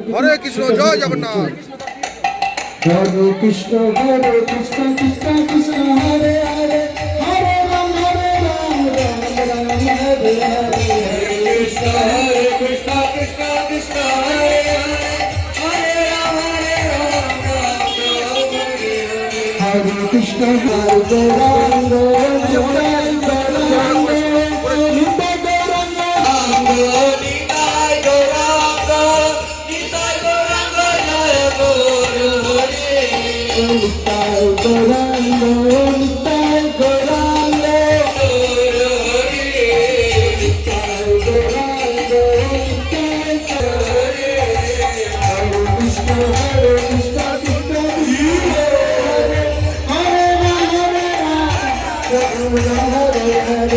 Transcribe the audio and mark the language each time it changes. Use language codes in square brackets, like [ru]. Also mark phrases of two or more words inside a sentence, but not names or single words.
[bn] হরে কৃষ্ণ জয় জগন্নাথ হরে কৃষ্ণ কৃষ্ণ কৃষ্ণ হরে হরে হরে রাম রাম রাম হরে হরে Krishna Hare Krishna Krishna Krishna Hare Hare Hare Ram Ram Hare Hare হরে কৃষ্ণ হরে রাম রাম রাম Nitai Gauranga Nitai Gauranga Jaya Guru Hare নিতাই গৌরাঙ্গ নিতাই গৌরাঙ্গ Guru Hare নিতাই গৌরাঙ্গ নিতাই Hare হরে কৃষ্ণ কৃষ্ণ কৃষ্ণ হরে হরে হরে রাম রাম হরে হরে